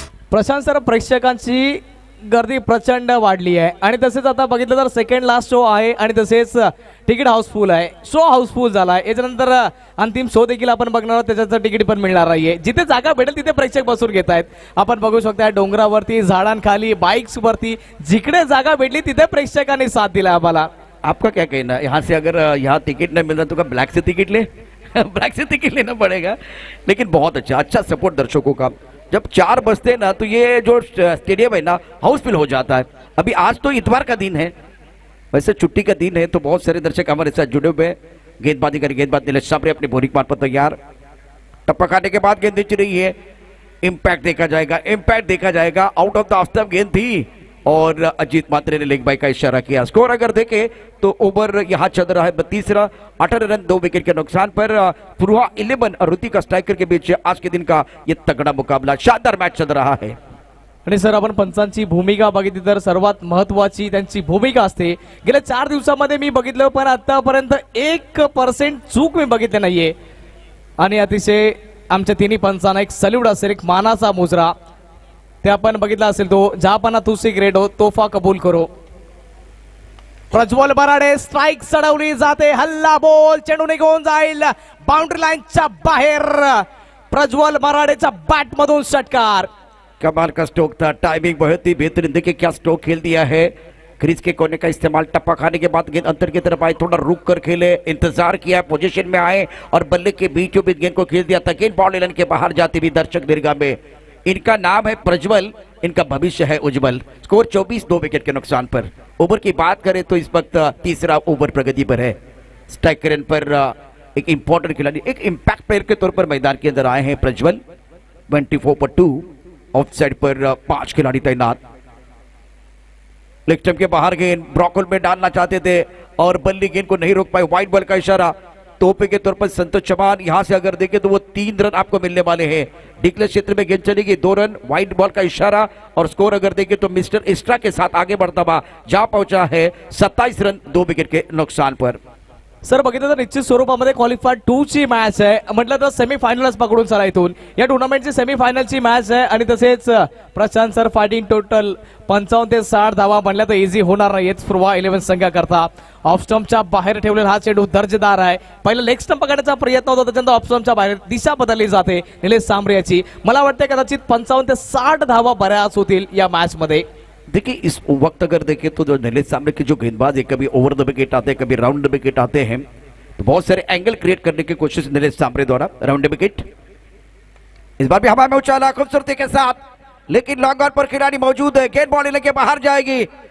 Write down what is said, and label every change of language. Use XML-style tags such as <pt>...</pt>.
<mr>Prashant sir, प्रेक्षकांची गर्दी प्रचंड वाढली आहे आणि तसेच आता बघितलं तर सेकंड लास्ट शो आहे आणि तसेच तिकीट हाऊसफुल आहे, शो हाऊसफुल झाला आहे। याच्यानंतर अंतिम शो देखील आपण बघणार आहोत, त्याच्याचं तिकीट पण मिळणार आहे। जिथे जागा भेटेल तिथे प्रेक्षक बसून घेत आहेत। आपण बघू शकता डोंगरावरती, झाडांखाली, बाइक्स वरती, जिकडे जागा भेटली तिथे प्रेक्षकांनी साथ दिला आम्हाला।</mr> <hi>आपका क्या कहना है, यहाँ से अगर यहाँ टिकट नहीं मिल रहा तो क्या ब्लैक से टिकट ले ब्लैक से टिकट लेना पड़ेगा। लेकिन बहुत अच्छा सपोर्ट दर्शकों का। जब 4 बजते हैं ना तो ये जो स्टेडियम है ना हाउसफुल हो जाता है। अभी आज तो इतवार का दिन है, वैसे छुट्टी का दिन है, तो बहुत सारे दर्शक हमारे साथ जुड़े हुए हैं। गेंदबाजी करें, गेंदबाज नीलेश सामने अपने बॉलिंग मार पर तैयार। टप्पा खाने के बाद गेंद नीचे रही है, इंपैक्ट देखा जाएगा, out of the off stump गेंद थी और अजीत मात्रे ने लेग बाय का इशारा किया। स्कोर अगर देखें तो ओवर यहां चल रहा है 32 18 रन 2 विकेट के नुकसान पर। पुरवा 11 और ऋतिका स्ट्राइकर के बीच आज के दिन का ये तगड़ा मुकाबला, शानदार मैच चल रहा है।</hi> <mr>आणि सर, आपण पंचांची भूमिका बघितली तर सर्वात महत्वाची त्यांची भूमिका असते। गेल्या 4 दिवसांमध्ये मी बघितलं पण आतापर्यंत 1% चूक मी बघितली नाहीये आणि अतिशय आमच्या तिन्ही पंचांना एक सल्यूट असेल, एक मानाचा मुजरा ते आपण बघितला असेल।</mr> <hi>तो जहापना तुसी ग्रेड हो, तोफा कबूल करो।</hi> <mr>प्रज्वल बराडे, स्ट्राइक चढवली जाते, हल्ला बोल, चेंडू निघून जाईल बाउंड्री लाईनच्या बाहेर। प्रज्वल बराडेचा बॅट मधून षटकार,</mr> <hi>कमाल का स्ट्रोक था, टाइमिंग बहुत ही बेहतरीन। देखिए क्या स्ट्रोक खेल दिया है, क्रीज के कोने का इस्तेमाल, टप्पा खाने के बाद गेंद अंतर की तरफ आए, थोड़ा रुक कर खेले, इंतजार किया, पोजीशन में आए और बल्ले के बीचों बीच गेंद को खेल दिया था। गेंद बाउंड्री लाइन के बाहर जाती हुई दर्शक दीर्घा में। इनका नाम है प्रज्वल, इनका भविष्य है उज्जवल। स्कोर 24 2 विकेट के नुकसान पर। ओवर की बात करें तो इस वक्त तीसरा ओवर प्रगति पर है। स्ट्राइक रेट पर एक इंपॉर्टेंट खिलाड़ी, एक इंपैक्ट प्लेयर के तौर पर मैदान के अंदर आए हैं प्रज्वल। 24 पर 2, ऑफ साइड पर 5 खिलाड़ी तैनात। लेग स्टंप के बाहर गेंद ब्रॉकहोल में डालना चाहते थे और बल्ली गेंद को नहीं रोक पाए, वाइड बॉल का इशारा। तोहफे के तौर पर संतोष चौहान, यहां से अगर देखें तो वो 3 रन आपको मिलने वाले हैं। डिक्लेयर क्षेत्र में गेंद चलेगी, 2 रन, व्हाइट बॉल का इशारा और स्कोर अगर देखें तो मिस्टर एक्स्ट्रा के साथ आगे बढ़ता हुआ जा पहुंचा है 27 रन 2 विकेट के नुकसान पर।</hi> <mr>सर बघितलं तर निश्चित स्वरूपामध्ये क्वालिफायर 2 ची मॅच आहे, म्हटलं तर सेमीफायनलच पकडून चला इथून या टुर्नामेंटची सेमीफायनलची मॅच आहे आणि तसेच प्रशांत सर फायटिंग टोटल 55 ते 60 धावा म्हणल्या तर इझी होणार नाहीत पूर्वा 11 संघाकरता। ऑफ स्टंपच्या बाहेर ठेवलेला हा चेंडू दर्जेदार आहे, पहिला लेग स्टंप पकडण्याचा प्रयत्न होता, त्याच्यानंतर ऑफ स्टंपच्या बाहेर दिशा बदलली जाते निलेश सांबरे याची। मला वाटतं कदाचित 55 ते 60 धावा बऱ्याच होतील या मॅच मध्ये।</mr> <hi>देखिए इस वक्त अगर देखें तो जो नीलेश सांबरे के जो गेंदबाज है कभी ओवर द विकेट आते हैं, कभी राउंड द विकेट आते हैं, तो बहुत सारे एंगल क्रिएट करने की कोशिश नीलेश सांबरे द्वारा। राउंड द विकेट इस बार भी हवा में उछाला खूबसूरती के साथ, लेकिन लॉन्ग ऑन पर खिलाड़ी मौजूद है, गेंद बॉल लेके बाहर जाएगी।</hi>